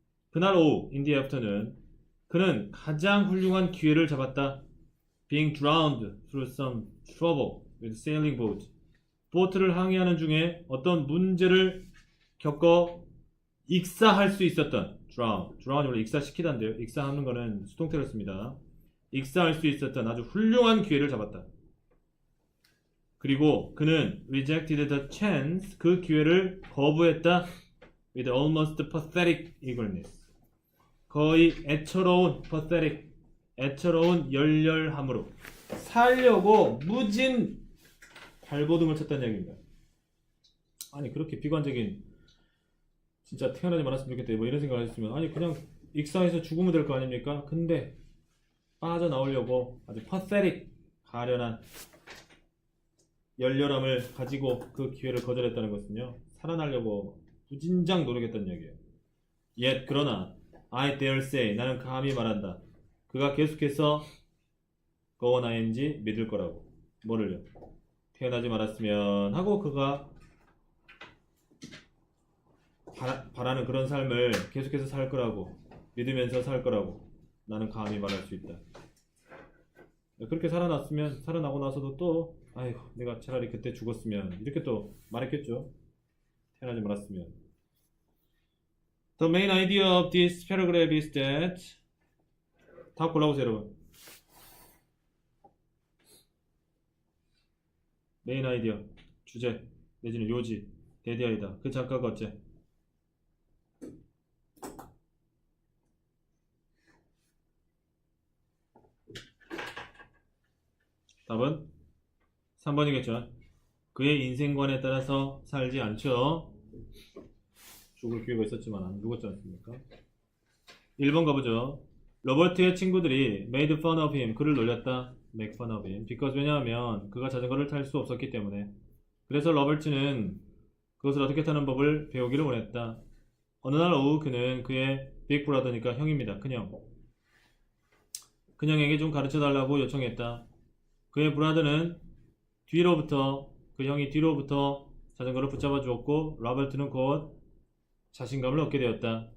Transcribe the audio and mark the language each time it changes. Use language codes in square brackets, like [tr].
[ko] 그날 오후 [en] in the afternoon [ko] 그는 가장 훌륭한 기회를 잡았다. [en] Being drowned through some trouble with sailing boat. [ko] 보트를 항해하는 중에 어떤 문제를 겪어 익사할 수 있었던 drown이 원래 익사시키다인데요. 익사하는 거는 수동태를 씁니다. 익사할 수 있었던 아주 훌륭한 기회를 잡았다. 그리고 그는 [en] rejected the chance [ko] 그 기회를 거부했다. [en] with almost pathetic eagerness [ko] 거의 애처로운 pathetic 애처로운 열렬함으로 살려고 무진 발버둥을 쳤다는 얘기입니다. 아니 그렇게 비관적인 진짜 태어나지 말았으면 좋겠다 뭐 이런 생각을 했으면 아니 그냥 익사해서 죽으면 될 거 아닙니까? 근데 빠져나오려고 아주 pathetic 가련한 열렬함을 가지고 그 기회를 거절했다는 것은요 살아나려고 무진장 노력했다는 얘기예요. Yet 그러나 [en] I dare say [ko] 나는 감히 말한다. 그가 계속해서 go on ing 믿을 거라고. 뭐를요? 태어나지 말았으면 하고 그가 바라는 그런 삶을 계속해서 살 거라고 믿으면서 살 거라고 나는 감히 말할 수 있다. 그렇게 살아나고 나서도 또 아이고 내가 차라리 그때 죽었으면 이렇게 또 말했겠죠. 태어나지 말았으면. [en] The main idea of this paragraph is that [ko] 다 골라보세요 여러분. 메인 아이디어, 주제 내지는 요지, 데디아이다. 그 작가가 어째? 답은 3번이겠죠. 그의 인생관에 따라서 살지 않죠. 죽을 기회가 있었지만 안 죽었지 않습니까? 1번 가보죠. 로버트의 친구들이 [en] made fun of him. [ko] 그를 놀렸다. [en] make fun of him. [ko] because 왜냐하면 그가 자전거를 탈 수 없었기 때문에. 그래서 로버트는 그것을 어떻게 타는 법을 배우기를 원했다. 어느 날 오후 그는 그의 빅 브라더니까 형입니다. 그냥에게 좀 가르쳐달라고 요청했다. 그의 브라더는 그 형이 뒤로부터 자전거를 붙잡아 주었고 로버트는 곧 자신감을 얻게 되었다.